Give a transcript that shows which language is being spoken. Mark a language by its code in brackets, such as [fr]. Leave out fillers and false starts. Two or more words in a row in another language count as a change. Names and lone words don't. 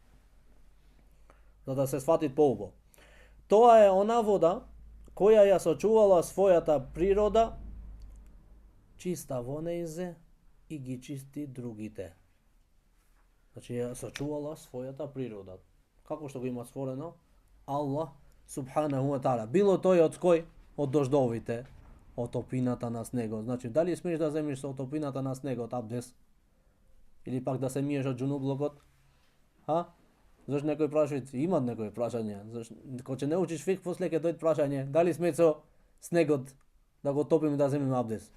[mk] За да се сфати поубаво. Тоа е она вода која ја сочувала својата природа, чиста во нејзе и ги чисти другите. Значи ја сочувала својата природа. Како што го има створено Аллах [ar] سبحانه وتعالى. [mk] Било тој од кој? Од дождовите, од топината на снегот. Значи, дали смееш да земиш со топината на снегот абдес? Или пак да се миеш од џунублокот? Зашто некој прашање, имат некои прашања. Зашто кога ќе не учиш фик, после ќе дојде прашање, дали смееш со снегот да го топиме да земиме абдес?